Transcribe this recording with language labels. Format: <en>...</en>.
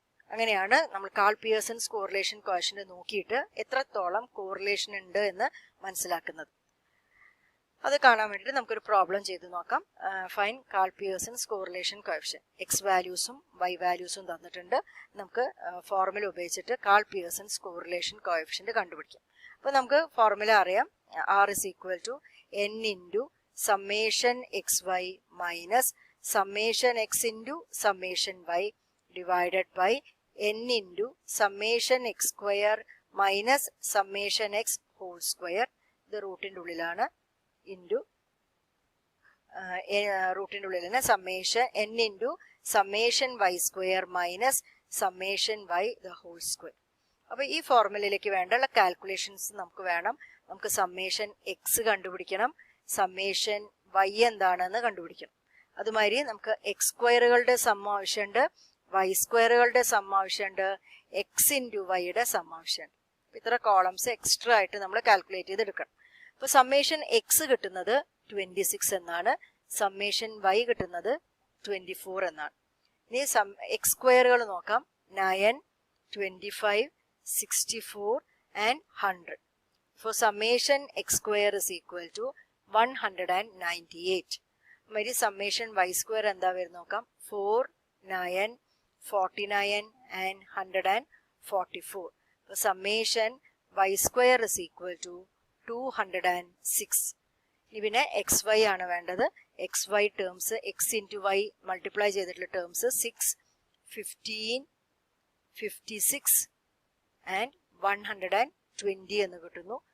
<ml>അങ്ങനെയാണ് നമ്മൾ call Pearson's correlation coefficient നോക്കിയിട്ട് എത്രത്തോളം കോറിലേഷൻ ഉണ്ട് എന്ന് മനസ്സിലാക്കുന്നത്. അത് കാണാൻ വേണ്ടിയിട്ട് നമുക്കൊരു പ്രോബ്ലം ചെയ്ത് നോക്കാം. Fine call Pearson's correlation coefficient. X വാല്യൂസും Y വാല്യൂസും തന്നിട്ടുണ്ട്. നമുക്ക് ഫോർമുല ഉപയോഗിച്ചിട്ട് കാൾ പിയേഴ്സൺസ് കോറിലേഷൻ കോഎഫിഷ്യന്റ് കണ്ടുപിടിക്കാം. അപ്പൊ നമുക്ക് ഫോർമുല അറിയാം.</ml> <en>R is equal to n into summation xy minus summation x into summation y divided by n into summation x square minus summation x whole square.</en> <ml>ഇത് റൂട്ടിന്റെ ഉള്ളിലാണ്.</ml> <en>into</en> <ml>റൂട്ടിന്റെ ഉള്ളിൽ തന്നെ</ml> <en>Summation n into summation y square minus summation y the whole square.</en> <ml>അപ്പൊ ഈ ഫോർമുലയിലേക്ക് വേണ്ട calculations നമുക്ക് വേണം. നമുക്ക് സമ്മേഷൻ എക്സ് കണ്ടുപിടിക്കണം, സമ്മേഷൻ വൈ എന്താണെന്ന് കണ്ടുപിടിക്കണം. അതുമാതിരി നമുക്ക് എക്സ് സ്ക്വയറുകളുടെ സം ആവശ്യമുണ്ട്, വൈ സ്ക്വയറുകളുടെ സം ആവശ്യമുണ്ട്, എക്സ് ഇൻറ്റു വൈയുടെ സം ആവശ്യമുണ്ട്. ഇത്ര കോളംസ് എക്സ്ട്രാ ആയിട്ട് നമ്മൾ കാൽക്കുലേറ്റ് ചെയ്തെടുക്കണം. അപ്പൊ സമ്മേഷൻ എക്സ് കിട്ടുന്നത് 26 എന്നാണ്, സമ്മേഷൻ വൈ കിട്ടുന്നത് 24 എന്നാണ്. ഇനി എക്സ് സ്ക്വയറുകൾ നോക്കാം. 9, 25, 64 and 100.</ml> <en>For summation x square is equal to 198.</en> <ml>മരി summation y square എന്താ വരും നോക്കാം.</ml> <en>4, 9, 49 and 144. For summation y square is equal to 206.</en> <ml>ഇനി പിന്നെ എക്സ് വൈ ആണ് വേണ്ടത്. X Y terms X into Y multiply ചെയ്തിട്ടുള്ള ടേംസ് 6, 15, 56 and 120 എന്ന് കിട്ടുന്നു.</ml>